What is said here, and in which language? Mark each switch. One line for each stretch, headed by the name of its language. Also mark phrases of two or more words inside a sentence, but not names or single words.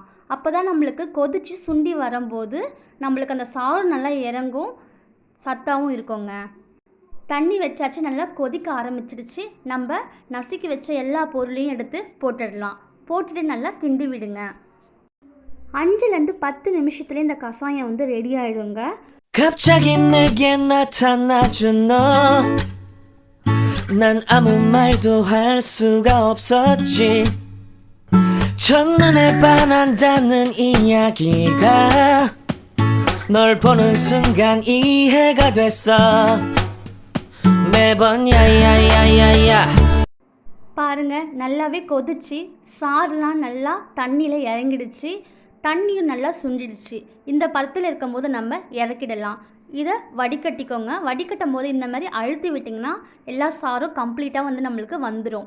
Tamil: அப்போ தான் நம்மளுக்கு கொதித்து சுண்டி வரும்போது நம்மளுக்கு அந்த சாறு நல்லா இறங்கும், சத்தாகவும் இருக்குங்க. தண்ணி வச்சாச்சு, நல்லா கொதிக்க ஆரம்பிச்சிடுச்சு. நம்ம நசுக்கி வச்ச எல்லா பொருளையும் எடுத்து போட்டுடலாம். போட்டுட்டு நல்லா கிண்டி விடுங்க. 5லேருந்து 10 நிமிஷத்துலேயே இந்த கஷாயம் ரெடி ஆகிடுங்க.
Korean: 갑자기 내게 나타나준 너, 난 아무 말도 할 수가 없었지. 첫눈에 반한다는 이야기가 널 보는 순간 이해가 됐어. 매번 야야야야야.
Tamil: பாருங்க, நல்லாவே கொதிச்சு சாறுலாம் நல்லா தண்ணியில் இறங்கிடுச்சு. தண்ணியும் நல்லா சுண்டிடுச்சு. இந்த பதத்தில் இருக்கும்போது நம்ம இறக்கிடலாம். இதை வடிகட்டிக்கோங்க. வடிகட்டும் போது இந்த மாதிரி அழுத்தி விட்டிங்கன்னா எல்லா சாரும் கம்ப்ளீட்டாக நம்மளுக்கு வந்துடும்.